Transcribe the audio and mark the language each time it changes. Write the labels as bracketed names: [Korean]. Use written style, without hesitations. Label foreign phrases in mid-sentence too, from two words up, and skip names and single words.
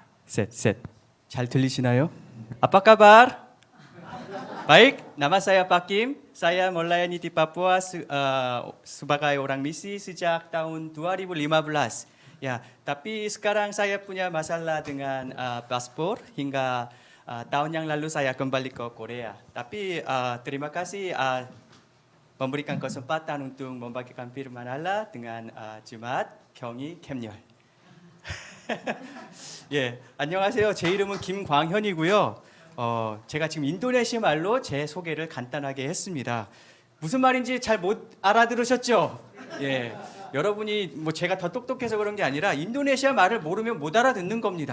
[Korean] 셋, 셋. 잘 들리시나요? [Indonesian] Apa kabar? Baik, nama saya Pakim. Saya melayani di Papua sebagai orang misi sejak tahun 2015. Ya, tapi sekarang saya punya masalah dengan paspor hingga tahun yang lalu saya kembali ke Korea. Tapi terima kasih memberikan kesempatan untuk membagikan firman Allah dengan jemaat 경희 캠열. [Korean] 예, 안녕하세요. 제 이름은 김광현이고요. 제가 지금 인도네시아 말로 제 소개를 간단하게 했습니다. 무슨 말인지 잘 못 알아들으셨죠? 예, 여러분이 뭐 제가 더 똑똑해서 그런 게 아니라 인도네시아 말을 모르면 못 알아듣는 겁니다.